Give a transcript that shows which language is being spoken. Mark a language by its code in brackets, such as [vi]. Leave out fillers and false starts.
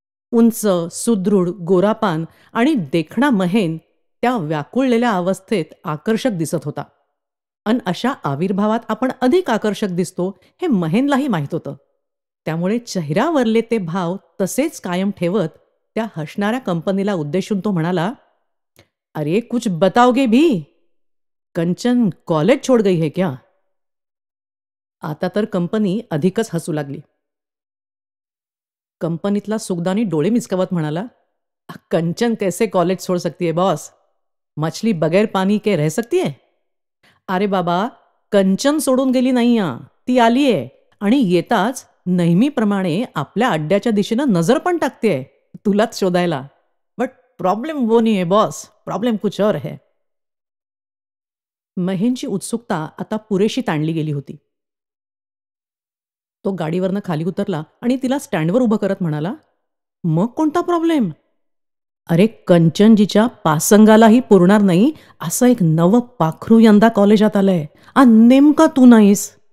[mr] उंच, सुदृढ, गोरापान आणि देखणा महेन त्या व्याकुळलेल्या अवस्थेत आकर्षक दिसत होता. अन अशा आविर्भावात आपण अधिक आकर्षक दिसतो हे महेनलाही माहीत होतं. त्यामुळे चेहऱ्यावरले ते भाव तसेच कायम ठेवत त्या हसणाऱ्या कंपनीला उद्देशून तो म्हणाला, [hi] अरे कुछ बताओगे भी? कंचन कॉलेज छोड़ गई है क्या? [mr] आता तर कंपनी अधिकच हसू लागली. कंपनीतला सुगदानी डोळे मिचकावत म्हणाला, [hi] कंचन कैसे कॉलेज छोड़ सकती है बॉस? मछली बगैर पानी के रह सकती है? [mr] अरे बाबा, कंचन सोडून गेली नाही, ती आलीये आणि येताच नेहमीप्रमाणे आपल्या अड्ड्याच्या दिशेनं नजर पण टाकतेय तुलाच शोधायला. [hi] बट प्रॉब्लेम वो नहीं है बॉस, प्रॉब्लेम कुछ और है. [mr] महेनची उत्सुकता आता पुरेशी ताणली गेली होती. तो गाडीवरनं खाली उतरला आणि तिला स्टँडवर उभं करत म्हणाला, मग कोणता प्रॉब्लेम? अरे कंचनजीच्या पासंगालाही पुरणार नाही असं एक नवं पाखरू यंदा कॉलेजात आलंय आणि नेमका तू नाहीस.